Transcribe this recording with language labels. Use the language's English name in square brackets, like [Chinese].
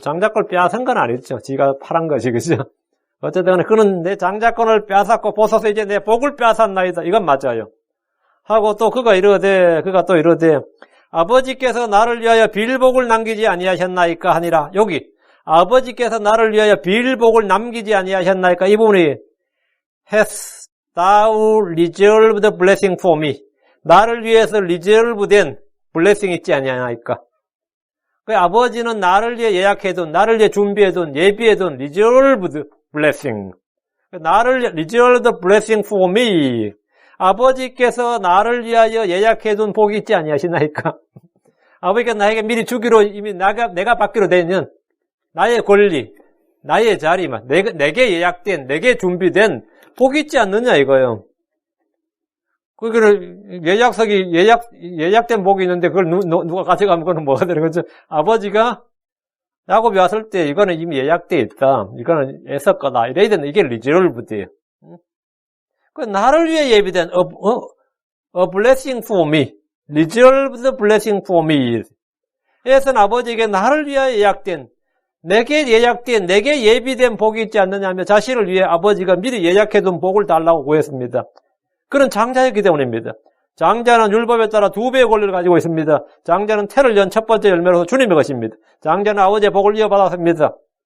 [Korean] 장자권을 빼앗은 건 아니죠. 지가 팔은 것이, 그죠? 어쨌든 그는 내 장자권을 빼앗았고 보소서 이제 내 복을 빼앗았나이다. 이건 맞아요. 하고 또 그가 또 이러되 아버지께서 나를 위하여 빌복을 남기지 아니하셨나이까 하니라. 여기 아버지께서 나를 위하여 빌복을 남기지 아니하셨나이까. 이 부분이 [English] Hast thou reserved the blessing for me? [Korean] 나를 위해서 reserve된 블레싱 있지 아니하나이까. 그 아버지는 나를 위해 예약해둔, 나를 위해 준비해둔, 예비해둔 reserved blessing. 나를 [English] reserved blessing for me. [Korean] 아버지께서 나를 위하여 예약해둔 복이 있지 아니하시나이까. 아버지께서 나에게 미리 주기로 이미 내가 받기로 되는 나의 권리, 나의 자리만, 내게 예약된, 내게 준비된 복이 있지 않느냐 이거요. 그거를 예약된 복이 있는데 그걸 누가 가져가면 그건 뭐가 되는 거죠? 아버지가 야곱이 왔을 때 이거는 이미 예약되어 있다. 이거는 애석 거다. 이래야 되는 이게 리저럴브드예요. 그 나를 위해 예비된 [English] a blessing for me. reserved blessing for me. [Korean] 에서는 아버지에게 나를 위하여 예약된, 내게 예비된 복이 있지 않느냐 하며 자신을 위해 아버지가 미리 예약해둔 복을 달라고 구했습니다. 그런 장자였기 때문입니다. 장자는 율법에 따라 2배의 권리를 가지고 있습니다. 장자는 태를 연 첫 번째 열매로서 주님의 것입니다. 장자는 아버지의 복을 이어받았습니다.